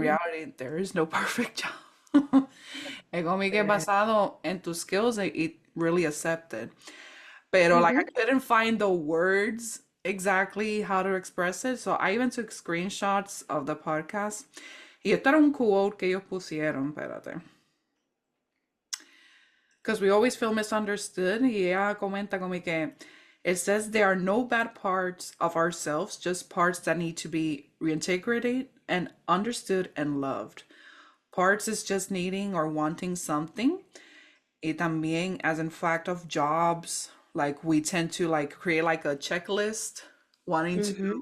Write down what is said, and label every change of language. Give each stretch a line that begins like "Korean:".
English: reality, there is no perfect job.
Spanish: Es como que
English: Yeah.
Spanish: basado en tus
English: skills, it really accepted. Pero like I Mhm. couldn't find the words exactly how to express it. So I even took screenshots of the podcast.
Spanish: Y esto era un quote que ellos pusieron, espérate.
English: Because we always feel misunderstood.
Spanish: Y ella comenta como que
English: it says there are no bad parts of ourselves, just parts that need to be reintegrated and understood and loved. Parts is just needing or wanting something.
Spanish: Y también
English: as in fact of jobs, like we tend to like create like a checklist, wanting to